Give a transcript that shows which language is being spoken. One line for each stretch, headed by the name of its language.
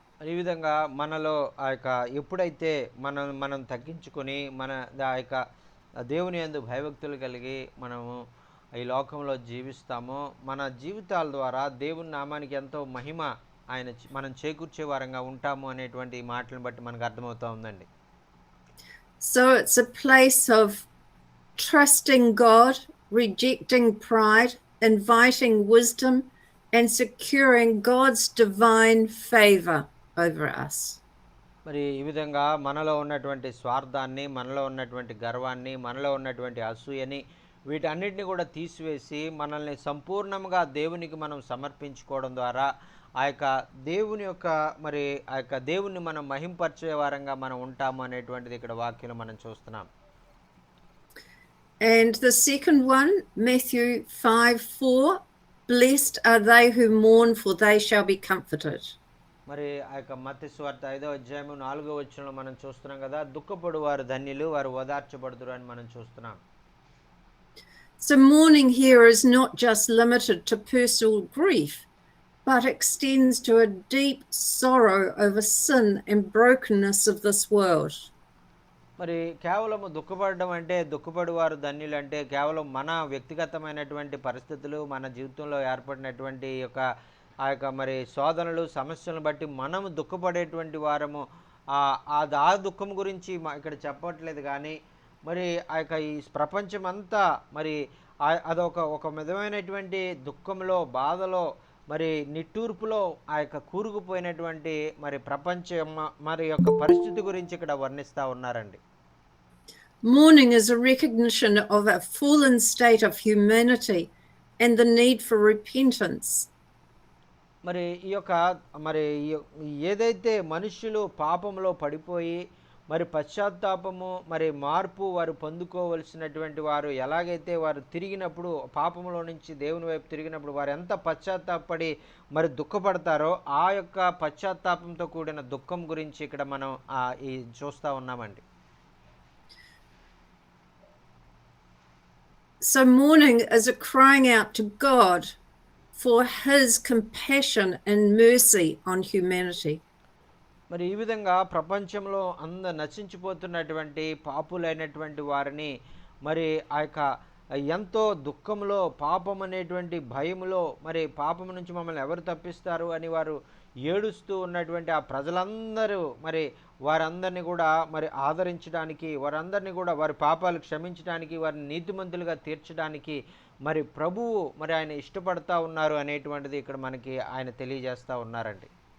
Telugu: ఈ విధంగా మనలో ఆ యొక్క ఎప్పుడైతే మనం తగ్గించుకొని ఆ యొక్క దేవుని యందు భయభక్తులు కలిగి మనము ఈ లోకంలో జీవిస్తామో మన జీవితాల ద్వారా దేవుని నామానికి ఎంతో మహిమ మనం చేకూర్చే వారంగా ఉంటాము అనేటువంటి మాటలను బట్టి మనకు అర్థమవుతా ఉందండి.
English: So it's a place of trusting God, rejecting pride, inviting wisdom, and securing God's divine favor over us.
Telugu: మరి ఈ విధంగా మనలో ఉన్నటువంటి స్వార్థాన్ని, మనలో ఉన్నటువంటి గర్వాన్ని, మనలో ఉన్నటువంటి అసూయని వీటన్నిటిని కూడా తీసివేసి మనల్ని సంపూర్ణంగా దేవునికి మనం సమర్పించుకోవడం ద్వారా ఆ యొక్క దేవుని యొక్క మరి ఆ యొక్క దేవుణ్ణి మనం మహింపరిచే వారంగా మనం ఉంటాము అనేటువంటిది ఇక్కడ వాక్యంలో మనం చూస్తున్నాం.
English: And the second one, Matthew 5:4, blessed are they who mourn, for they shall be comforted.
Telugu: మరి ఆ యొక్క మత్తయి సువార్త 5వ అధ్యాయము 4వ వచనంలో మనం చూస్తున్నాం కదా, దుఃఖపడు వారు ధన్యులు, వారు ఓదార్చబడుదురు అని మనం చూస్తున్నాం.
English: So mourning here is not just limited to personal grief, but extends to a deep sorrow over sin and brokenness of this world.
Telugu: మరి కేవలము దుఃఖపడడం అంటే, దుఃఖపడు వారు ధన్యులు అంటే కేవలం మన వ్యక్తిగతమైనటువంటి పరిస్థితులు, మన జీవితంలో ఏర్పడినటువంటి ఆ యొక్క మరి శోధనలు, సమస్యలను బట్టి మనము దుఃఖపడేటువంటి వారము. ఆ దుఃఖం గురించి ఇక్కడ చెప్పట్లేదు కానీ, మరి ఆ యొక్క ఈ ప్రపంచమంతా మరి ఒక విధమైనటువంటి దుఃఖంలో, బాధలో, మరి నిట్టూర్పులో ఆ యొక్క కూరుకుపోయినటువంటి మరి ప్రపంచం మరి యొక్క పరిస్థితి గురించి ఇక్కడ వర్ణిస్తూ ఉన్నారండి.
English: Mourning is a recognition of a fallen state of humanity and the need for repentance.
Telugu: మరి మరి ఏదైతే మనుషులు పాపంలో పడిపోయి మరి పశ్చాత్తాపము, మరి మార్పు వారు పొందుకోవలసినటువంటి వారు ఎలాగైతే వారు తిరిగినప్పుడు, పాపంలో నుంచి దేవుని వైపు తిరిగినప్పుడు వారు ఎంత పశ్చాత్తాపడి మరి దుఃఖపడతారో ఆ యొక్క పశ్చాత్తాపంతో కూడిన దుఃఖం గురించి ఇక్కడ మనం చూస్తూ ఉన్నామండి.
English: So mourning is a crying out to God for his compassion and mercy on humanity.
Telugu: మరి ఈ విధంగా ప్రపంచంలో నశించిపోతున్నటువంటి పాపులైనటువంటి వారిని మరి ఆ యొక్క ఎంతో దుఃఖంలో, పాపం అనేటువంటి భయములో, మరి పాపం నుంచి మమ్మల్ని ఎవరు తప్పిస్తారు అని వారు ఏడుస్తూ ఉన్నటువంటి ఆ ప్రజలందరూ మరి వారందరినీ కూడా మరి ఆదరించడానికి, వారందరినీ కూడా వారి పాపాలు క్షమించడానికి, వారిని నీతిమంతులుగా తీర్చడానికి మరి ప్రభువు మరి ఆయన ఇష్టపడతా ఉన్నారు అనేటువంటిది ఇక్కడ మనకి ఆయన తెలియజేస్తూ ఉన్నారండి.